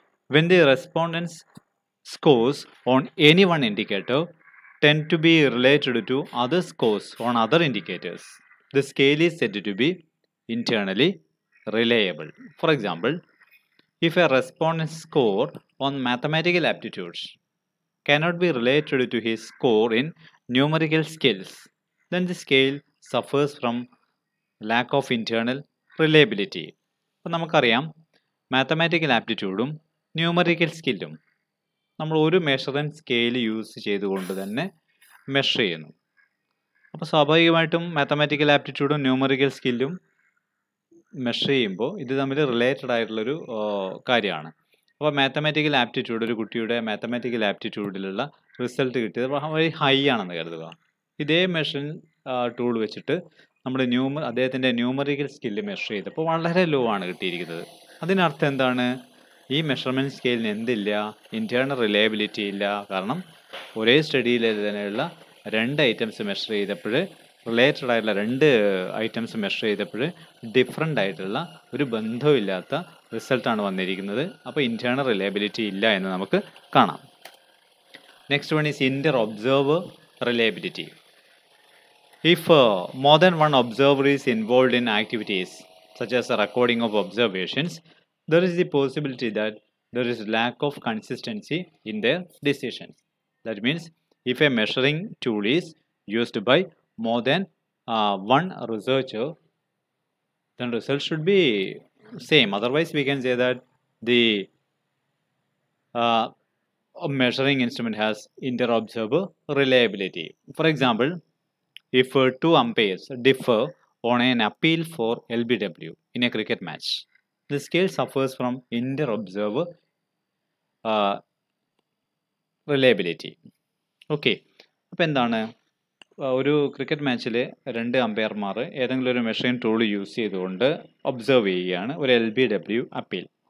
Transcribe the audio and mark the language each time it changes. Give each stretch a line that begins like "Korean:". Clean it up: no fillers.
English: When the respondents' scores on any one indicator tend to be related to other scores on other indicators, the scale is said to be internally reliable. For example, if a respondent's score on mathematical aptitudes cannot be related to his score in numerical skills, then the scale suffers from lack of internal reliability.
Malayalam: അപ്പോൾ നമുക്കറിയാം mathematical ആപ്റ്റിറ്റ്യൂഡും numerical സ്കില്ലും നമ്മൾ ഒരു measuring scale use ചെയ്തുകൊണ്ട് തന്നെ measure ചെയ്യുന്നു. അപ്പോൾ സ്വാഭാവികമായിട്ടും mathematical ആപ്റ്റിറ്റ്യൂഡും numerical സ്കില്ലും measure ചെയ്യുമ്പോൾ ഇത് തമ്മിൽ റിലേറ്റഡ് ആയിട്ടുള്ളൊരു കാര്യമാണ്. അപ്പോൾ മാത്തമാറ്റിക്കൽ ആപ്റ്റിറ്റ്യൂഡ്, ഒരു കുട്ടിയുടെ മാത്തമാറ്റിക്കൽ ആപ്റ്റിറ്റ്യൂഡിലുള്ള റിസൾട്ട് കിട്ടിയത് വളരെ ഹൈ ആണെന്ന് കരുതുക. ഇതേ മെഷറിംഗ് ടൂൾ വെച്ചിട്ട് നമ്മൾ അദ്ദേഹത്തിൻ്റെ ന്യൂമറിക്കൽ സ്കില്ല് മെഷർ ചെയ്തപ്പോൾ വളരെ ലോ ആണ് കിട്ടിയിരിക്കുന്നത്. അതിനർത്ഥം എന്താണ്? ഈ മെഷർമെൻറ്റ് സ്കെയിലിന് എന്തില്ല? ഇൻറ്റേർണൽ റിലയബിലിറ്റി ഇല്ല. കാരണം ഒരേ സ്റ്റഡിയിൽ തന്നെയുള്ള രണ്ട് ഐറ്റംസ് മെഷർ ചെയ്തപ്പോൾ, റിലേറ്റഡ് ആയിട്ടുള്ള രണ്ട് ഐറ്റംസ് മെഷർ ചെയ്തപ്പോൾ ഡിഫറെൻ്റ് ആയിട്ടുള്ള ഒരു ബന്ധമില്ലാത്ത റിസൾട്ടാണ് വന്നിരിക്കുന്നത്. അപ്പോൾ ഇൻറ്റേർണൽ റിലയബിലിറ്റി ഇല്ല എന്ന് നമുക്ക് കാണാം.
English: Next one is inter observer reliability. If more than one observer is involved in activities such as the recording of observations, there is the possibility that there is lack of consistency in their decisions. That means if a measuring tool is used by more than one researcher, then result should be same. Otherwise, we can say that the measuring instrument has inter-observer reliability. For example, if two umpires differ on an appeal for LBW in a cricket match, the scale suffers from inter-observer reliability.
Malayalam: Okay, അപ്പോൾ എന്താണ്, ഒരു cricket മാച്ചിൽ രണ്ട് അമ്പയർമാർ ഏതെങ്കിലും ഒരു measuring tool use ചെയ്തുകൊണ്ട് observe ചെയ്യുകയാണ് ഒരു LBW അപ്പീൽ.